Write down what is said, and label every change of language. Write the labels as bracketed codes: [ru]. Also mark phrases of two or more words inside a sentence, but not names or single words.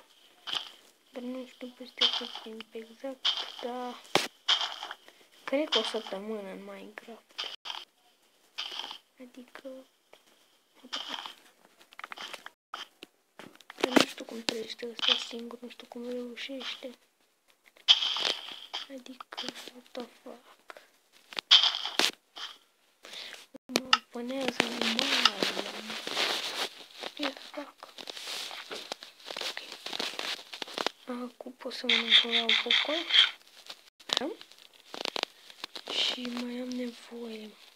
[ro] Dar nu știu peste cât timp exact, dar cred că o săptămână în Minecraft. Adică nu știu cum trăiește ăsta singur, nu știu cum reușește. Adică, [en] what the fuck? [ro] Mă pănează animalele. Ce fac? Ok. Acum pot să mănânc la un popcorn. Da? Și mai am nevoie.